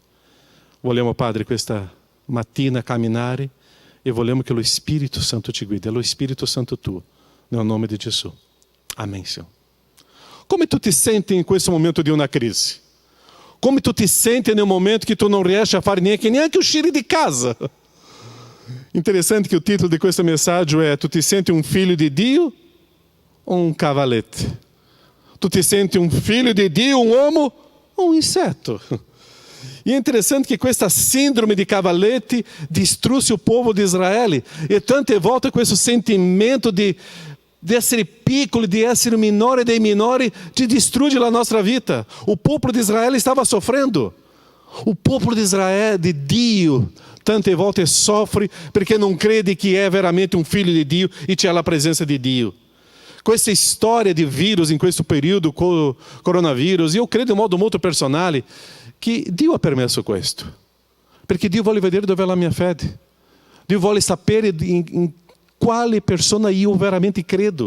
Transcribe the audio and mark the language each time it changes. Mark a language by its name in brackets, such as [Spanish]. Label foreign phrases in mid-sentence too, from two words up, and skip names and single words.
[Italian] Vogliamo, Padre, questa mattina camminare e vogliamo che lo Spirito Santo ti guidi. È lo Spirito Santo tuo, nel nome di Gesù. [Portuguese] Amém, Senhor. [Italian] Come tu ti senti in questo momento di una crisi? Come tu ti senti nel momento que tu non riesci a fare neanche uscire di casa? [Portuguese] Interessante que o título de questa mensagem é: [Italian] tu ti senti [Portuguese] um filho de Dio ou um cavalete? [Italian] Tu ti senti [Portuguese] um filho de Dio, um uomo ou um inseto? E é interessante que questa síndrome de cavalete distruse o povo de Israel, [Italian] e tante volte questo sentimento de essere piccolo, di essere minore dei minori, ti distrugge la nostra vita. [Portuguese] O povo de Israel estava sofrendo. O povo de [Italian] Israel, de Dio, tante volte soffre perché non crede che è veramente un figlio di Dio e c'è la presenza di Dio. Questa storia di virus in questo periodo, coronavirus, io credo in modo molto personale che Dio ha permesso questo. Perché Dio vuole vedere dove è la mia fede. Dio vuole sapere in quale persona io veramente credo.